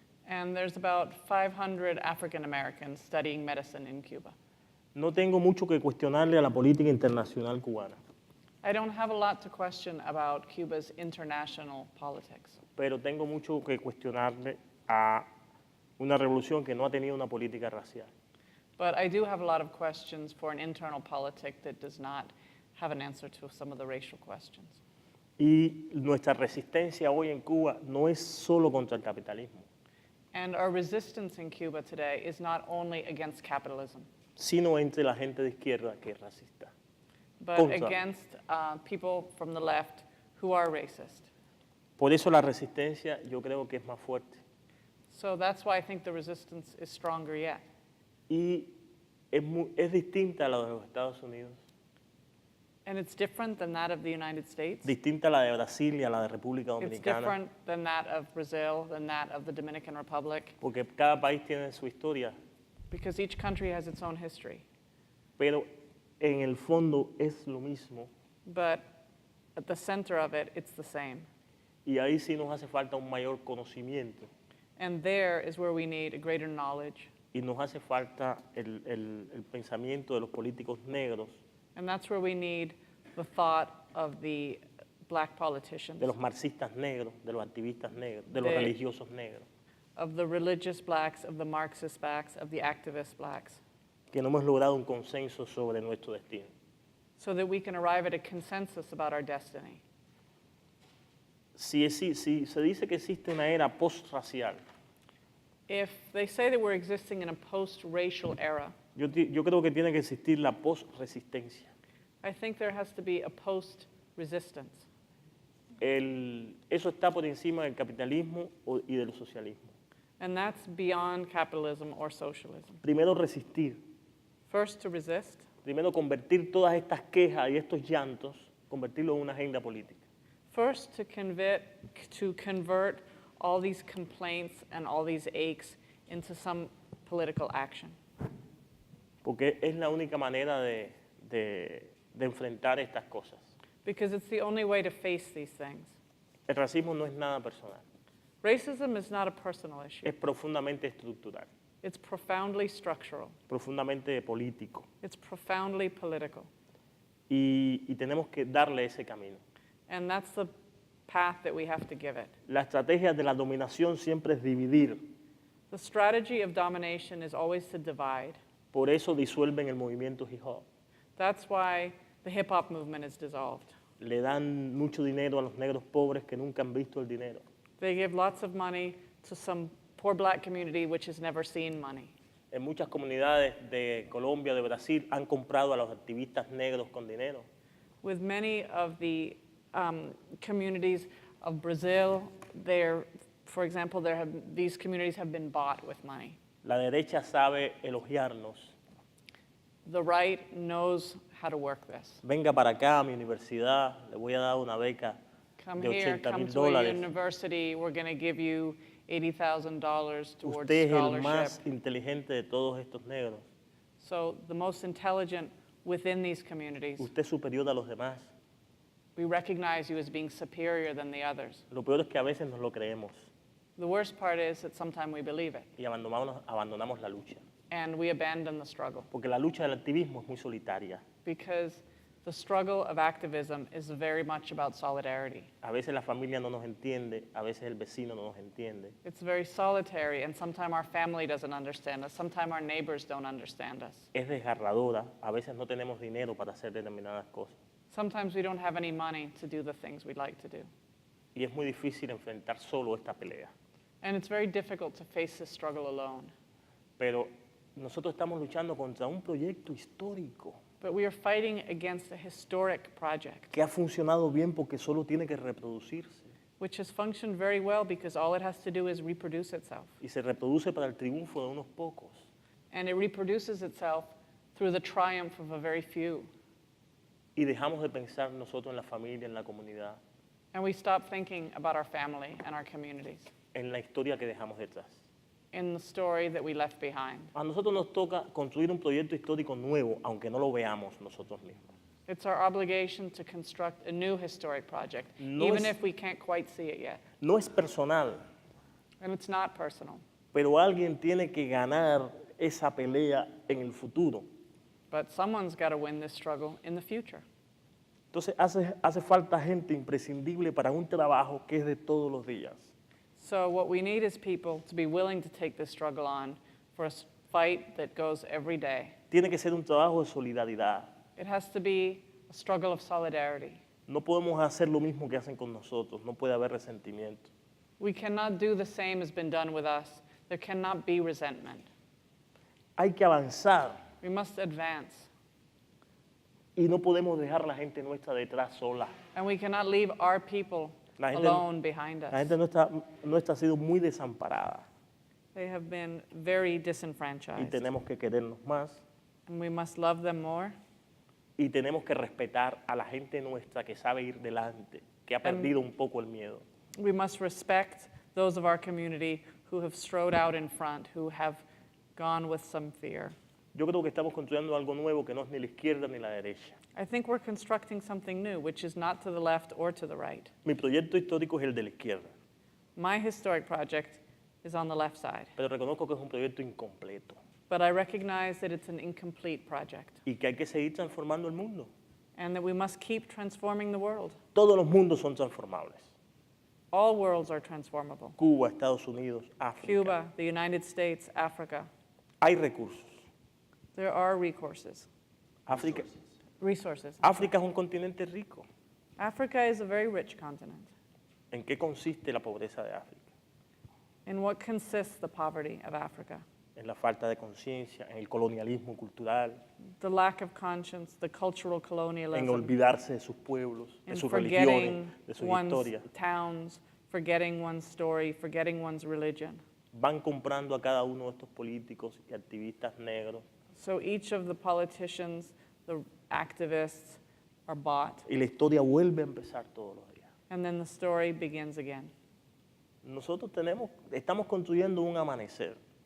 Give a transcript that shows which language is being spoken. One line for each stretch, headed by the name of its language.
English: And there's about 500 African Americans studying medicine in Cuba.
Spanish: No tengo mucho que cuestionarle a la política internacional cubana,
English: I don't have a lot to question about Cuba's international politics,
Spanish: pero tengo mucho que cuestionarle a una revolución que no ha tenido una política racial.
English: but I do have a lot of questions for an internal politic that does not have an answer to some of the racial questions.
Spanish: Y nuestra resistencia hoy en Cuba no es solo contra el capitalismo.
English: And our resistance in Cuba today is not only against capitalism,
Spanish: sino entre la gente de izquierda que es racista.
English: but
Spanish: Contra.
English: against people from the left who are racist.
Spanish: Por eso la resistencia yo creo que es más fuerte.
English: So that's why I think the resistance is stronger yet.
Spanish: Y es distinta a la de los Estados Unidos,
English: And it's different than that of the United States.
Spanish: distinta a la de Brasil y a la de República
English: It's
Spanish: Dominicana,
English: different than that of Brazil, than that of the Dominican Republic,
Spanish: porque cada país tiene su historia,
English: because each country has its own history.
Spanish: pero en el fondo es lo mismo.
English: But at the center of it, it's the same.
Spanish: Y ahí sí nos hace falta un mayor conocimiento
English: And there is where we need a greater knowledge.
Spanish: y nos hace falta el pensamiento de los políticos negros,
English: And that's where we need the thought of the black politicians,
Spanish: de los marxistas negros, de los activistas negros, de los De- religiosos negros,
English: of the religious blacks, of the Marxist blacks, of the activist blacks,
Spanish: que no hemos logrado un consenso sobre nuestro destino.
English: so that we can arrive at a consensus about our destiny.
Spanish: Si se dice que existe una era post-racial,
English: If they say that we're existing in a post-racial era,
Spanish: yo creo que tiene que existir la post-resistencia.
English: I think there has to be a post-resistance.
Spanish: Eso está por encima del capitalismo y del socialismo.
English: And that's beyond capitalism or socialism.
Spanish: Primero resistir,
English: First, to resist.
Spanish: primero convertir todas estas quejas y estos llantos, convertirlo en una agenda política.
English: First, to convert all these complaints and all these aches into some political action.
Spanish: Porque es la única manera de enfrentar estas cosas.
English: Because it's the only way to face these things.
Spanish: El racismo no es nada personal,
English: Racism is not a personal issue.
Spanish: es profundamente estructural,
English: It's profoundly structural.
Spanish: profundamente político.
English: It's profoundly political.
Spanish: Y tenemos que darle ese camino.
English: And that's the path that we have to give it.
Spanish: La estrategia de la dominación siempre es dividir.
English: The strategy of domination is always to divide.
Spanish: Por eso disuelven el movimiento hip hop.
English: That's why the hip hop movement is dissolved.
Spanish: Le dan mucho dinero a los negros pobres que nunca han visto el dinero.
English: They give lots of money to some poor black community which has never seen money.
Spanish: En muchas comunidades de Colombia, de Brasil, han comprado a los activistas negros con dinero.
English: With many of the communities of Brazil, for example, these communities have been bought with money.
Spanish: La derecha sabe elogiarnos.
English: The right knows how to work this.
Spanish: Venga para acá a mi universidad, le voy a dar una beca
English: Come
Spanish: de
English: here, come $80,000 to a
Spanish: dólares.
English: university, we're going to give you $80,000 towards
Spanish: Usted es el
English: scholarship.
Spanish: más inteligente de todos estos negros.
English: So the most intelligent within these communities,
Spanish: Usted es superior a los demás.
English: we recognize you as being superior than the others.
Spanish: Lo peor es que a veces nos lo creemos
English: The worst part is that sometimes we believe it,
Spanish: y abandonamos la lucha.
English: and we abandon the struggle,
Spanish: Porque la lucha del activismo es muy solitaria.
English: because the struggle of activism is very much about solidarity.
Spanish: A veces la familia no nos entiende, a veces el vecino no nos entiende.
English: It's very solitary, and sometimes our family doesn't understand us, sometimes our neighbors don't understand us.
Spanish: Es desgarradora, a veces no tenemos dinero para hacer determinadas cosas.
English: Sometimes we don't have any money to do the things we'd like to do.
Spanish: Y es muy difícil enfrentar solo esta pelea.
English: And it's very difficult to face this struggle alone.
Spanish: Pero nosotros estamos luchando contra un proyecto histórico
English: But we are fighting against a historic project,
Spanish: que ha funcionado bien porque solo tiene que reproducirse.
English: which has functioned very well because all it has to do is reproduce itself.
Spanish: Y se reproduce para el triunfo de unos pocos.
English: And it reproduces itself through the triumph of a very few.
Spanish: Y dejamos de pensar nosotros en la familia, en la comunidad,
English: And we stop thinking about our family and our communities,
Spanish: en la historia que dejamos detrás.
English: in the story that we left behind.
Spanish: A nosotros nos toca construir un proyecto histórico nuevo, aunque no lo veamos nosotros mismos.
English: It's our obligation to construct a new historic project,
Spanish: No
English: even
Spanish: es-
English: if we can't quite see it yet.
Spanish: No es personal,
English: And it's not personal,
Spanish: pero alguien tiene que ganar esa pelea en el futuro.
English: but someone's got to win this struggle in the future.
Spanish: Entonces hace falta gente imprescindible para un trabajo que es de todos los días.
English: So what we need is people to be willing to take this struggle on for a fight that goes every day.
Spanish: Tiene que ser un trabajo de solidaridad.
English: It has to be a struggle of solidarity.
Spanish: No podemos hacer lo mismo que hacen con nosotros, no puede haber resentimiento.
English: We cannot do the same as been done with us. There cannot be resentment.
Spanish: Hay que avanzar
English: We must advance.
Spanish: y no podemos dejar a la gente nuestra detrás sola.
English: And we cannot leave our people
Spanish: La gente,
English: alone behind
Spanish: la
English: us.
Spanish: gente nuestra ha sido muy desamparada
English: They have been very
Spanish: y
English: disenfranchised.
Spanish: tenemos que querernos más
English: And we must love them more.
Spanish: y tenemos que respetar a la gente nuestra que sabe ir delante, que ha perdido un poco el miedo.
English: We must respect those of our community who have strode out in front, who have gone with some fear.
Spanish: Yo creo que estamos construyendo algo nuevo que no es ni la izquierda ni la derecha.
English: I think we're constructing something new, which is not to the left or to the right.
Spanish: Mi proyecto histórico es el de la izquierda,
English: My historic project is on the left side,
Spanish: pero reconozco que es un proyecto incompleto
English: but I recognize that it's an incomplete project
Spanish: y que hay que seguir transformando el mundo.
English: and that we must keep transforming the world.
Spanish: Todos los mundos son transformables.
English: All worlds are transformable.
Spanish: Cuba, Estados Unidos, África.
English: Cuba, the United States, Africa.
Spanish: Hay recursos.
English: There are resources.
Spanish: África
English: Resources.
Spanish: es un continente rico.
English: Africa is a very rich continent.
Spanish: ¿En qué consiste la pobreza de África?
English: In what consists the poverty of Africa?
Spanish: En la falta de conciencia, en el colonialismo cultural,
English: The lack of conscience, the cultural
Spanish: en
English: colonialism,
Spanish: olvidarse de sus pueblos, de
English: in
Spanish: sus
English: forgetting
Spanish: religiones, de sus
English: one's
Spanish: historias.
English: towns, forgetting one's story, forgetting one's religion.
Spanish: Van comprando a cada uno de estos políticos y activistas negros
English: So each of the politicians, the activists, are bought,
Spanish: y la historia vuelve a empezar todos los días.
English: and then the story begins again.
Spanish: Nosotros estamos construyendo un amanecer